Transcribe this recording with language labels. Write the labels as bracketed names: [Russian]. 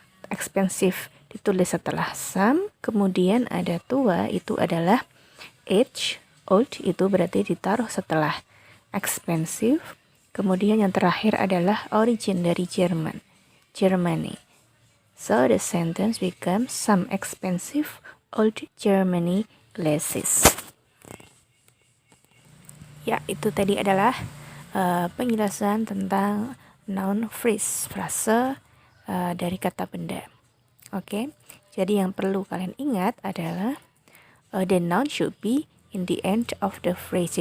[Indonesian] Expensive ditulis setelah some, kemudian ada tua itu adalah age, old itu berarti ditaruh setelah expensive, kemudian yang terakhir adalah origin dari Jerman, Germany. [English] So the sentence becomes some expensive old Germany glasses. [Indonesian] Ya, itu tadi adalah penjelasan tentang noun phrase, frase dari kata benda. Oke, jadi yang perlu kalian ingat adalah [English] the noun should be in the end of the phrase.